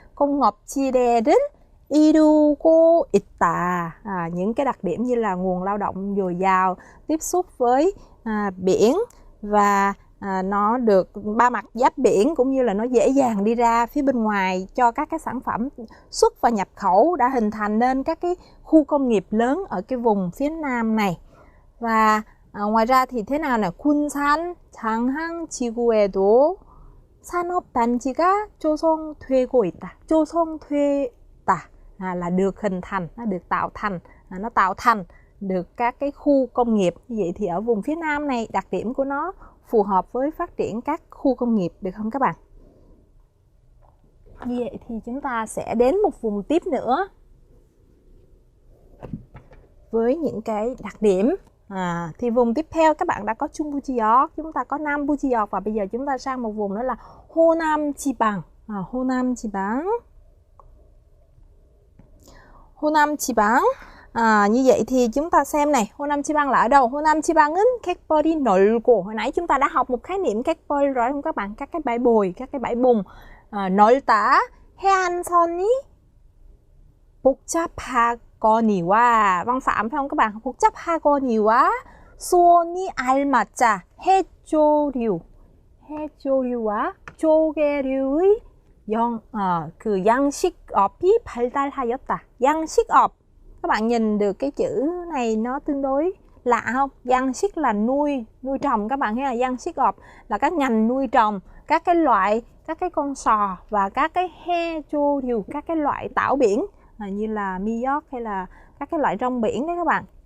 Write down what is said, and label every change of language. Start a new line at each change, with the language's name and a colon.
Korean: 공업지대를 이루고 있다.
Vietnamese: Những cái đặc điểm như là nguồn lao động dồi dào, tiếp xúc với biển, và nó được ba mặt giáp biển, cũng như là nó dễ dàng đi ra phía bên ngoài cho các cái sản phẩm xuất và nhập khẩu, đã hình thành nên các cái khu công nghiệp lớn ở cái vùng phía nam này. Và ngoài ra thì thế nào nè?
Korean: 군산, 장항 지구에도 산업단지가 조성되고 있다.
Vietnamese: 조성되다 là được hình thành, nó được tạo thành, nó tạo thành được các cái khu công nghiệp. Như vậy thì ở vùng phía nam này đặc điểm của nó phù hợp với phát triển các khu công nghiệp, được không các bạn? Như vậy thì chúng ta sẽ đến một vùng tiếp nữa với những cái đặc điểm Thì vùng tiếp theo các bạn đã có Trung Bộ 지역, chúng ta có Nam Bộ 지역 và bây giờ chúng ta sang một vùng nữa là Honam 지방.
Korean: Honam 지방.
Vietnamese: Honam 지방. Như vậy thì chúng ta xem này, Honam 지방 là ở đâu?
Korean: Honam 지방은 객벌이 넓고,
Vietnamese: hồi nãy chúng ta đã học một khái niệm 객벌 rồi không các bạn? Các cái bãi bồi, các cái bãi bùn.
Korean: 넓다, 해안선이 복잡하거니와,
Vietnamese: văn phạm phải không các bạn?
Korean: 복잡하거니와 수온이 알맞자 해조류, 해조류와 조개류의 그 양식업이 발달하였다.
Vietnamese: 양식업, các bạn nhìn được cái chữ này nó tương đối lạ không? 양식 là nuôi trồng các bạn thấy là 양식업 là các ngành nuôi trồng các cái loại, các cái con sò và các cái 해조류, các cái loại tảo biển như là mi역 hay là các cái loại rong biển đấy các bạn.